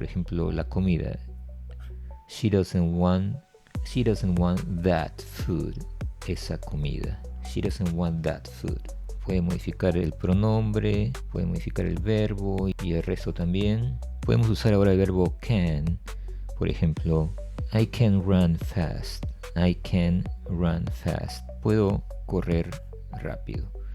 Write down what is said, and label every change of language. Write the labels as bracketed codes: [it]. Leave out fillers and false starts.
[es] Por ejemplo, la comida. [en] She doesn't want that food. [es] Esa comida. [en] She doesn't want that food. [es] Puede modificar el pronombre, puede modificar el verbo y el resto también. Podemos usar ahora el verbo can. Por ejemplo, [en] I can run fast. I can run fast. [es] Puedo correr rápido.